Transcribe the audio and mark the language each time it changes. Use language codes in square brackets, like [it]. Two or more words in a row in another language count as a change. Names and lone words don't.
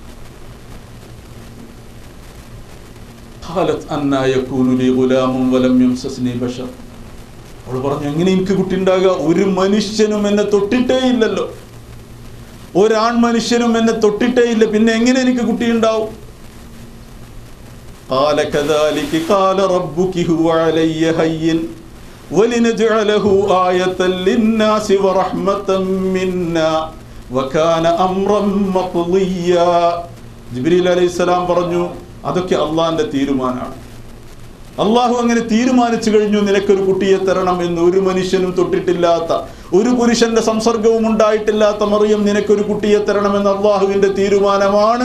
[ar] قالت أنى يكون لي غلام ولم يمسسني بشر. [ml] അവൾ പറഞ്ഞു, എങ്ങനെ എനിക്ക് കുട്ടി ഉണ്ടാകുക? ഒരു മനുഷ്യനും എന്നെ തൊട്ടിട്ടേ ഇല്ലല്ലോ, ഒരാൺ മനുഷ്യനും എന്നെ തൊട്ടിട്ടേ ഇല്ല, പിന്നെ എങ്ങനെ എനിക്ക് കുട്ടി ഉണ്ടാവും? [ar] قال كذلك قال ربك هو علي هين ولنجعله آية للناس ورحمة منا وكان أمرا مقضيا. [ml] ജിബ്രീൽ അലൈഹിസ്സലാം പറഞ്ഞു, അതൊക്കെ അള്ളാഹിന്റെ തീരുമാനമാണ്. അള്ളാഹു അങ്ങനെ തീരുമാനിച്ചു കഴിഞ്ഞു, നിനക്കൊരു കുട്ടിയെ തരണം എന്ന്. ഒരു മനുഷ്യനും തൊട്ടിട്ടില്ലാത്ത, ഒരു പുരുഷന്റെ സംസർഗവും ഉണ്ടായിട്ടില്ലാത്ത മറിയം, നിനക്കൊരു കുട്ടിയെ തരണമെന്ന് അള്ളാഹുവിന്റെ തീരുമാനമാണ്.